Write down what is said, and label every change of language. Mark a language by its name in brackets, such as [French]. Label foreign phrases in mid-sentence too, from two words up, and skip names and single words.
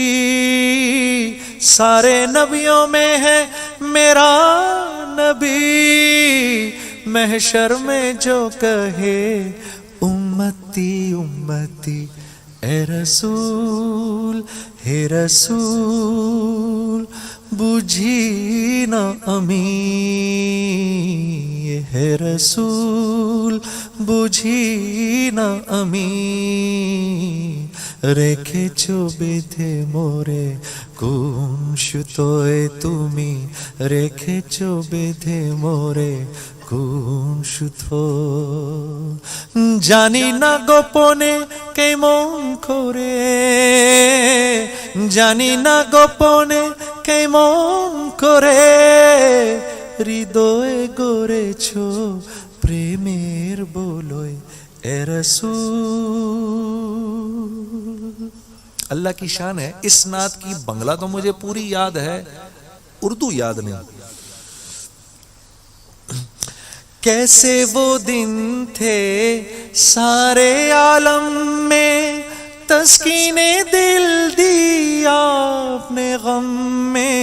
[Urdu] سارے نبیوں میں ہے میرا نبی، محشر میں جو کہے امتی امتی، اے رسول ہے رسول بجھی نہ امی، ہے رسول بجھی نہ امی، [Bangla] রেখেছো বেঁধে মোরে কোন সুতোয় তুমি, রেখেছো বেঁধে মোরে কোন সুতো, জানি না গোপনে কেমন করে, জানি না গোপনে কেমন করে, হৃদয়ে গড়েছো প্রেমের বলয়, [Urdu] اے رسول۔ اللہ کی شان ہے، اس نعت کی بنگلہ تو مجھے پوری یاد ہے، اردو یاد نہیں۔ کیسے وہ دن تھے سارے عالم میں، تسکین دل دیا اپنے غم میں،